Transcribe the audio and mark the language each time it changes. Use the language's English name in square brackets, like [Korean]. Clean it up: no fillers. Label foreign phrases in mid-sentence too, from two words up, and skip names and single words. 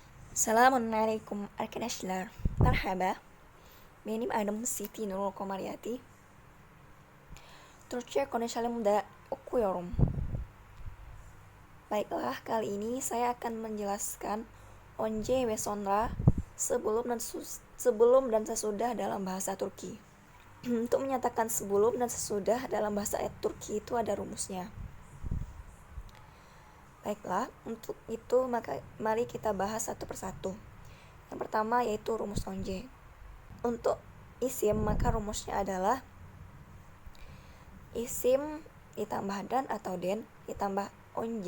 [Turkish] Assalamualaikum arkadaşlar. Merhaba. Benim adım Siti Nurul Komaryati. Türkçe konuşalım da okuyorum. [Indonesian] Baiklah, kali ini saya akan menjelaskan [Turkish] once ve sonra [Indonesian] sebelum dan sesudah dalam bahasa Turki. Untuk menyatakan sebelum dan sesudah dalam bahasa Turki itu ada rumusnya. Baiklah, untuk itu mari kita bahas satu persatu. Yang pertama yaitu rumus once. Untuk isim maka rumusnya adalah isim ditambah dan atau den ditambah onje.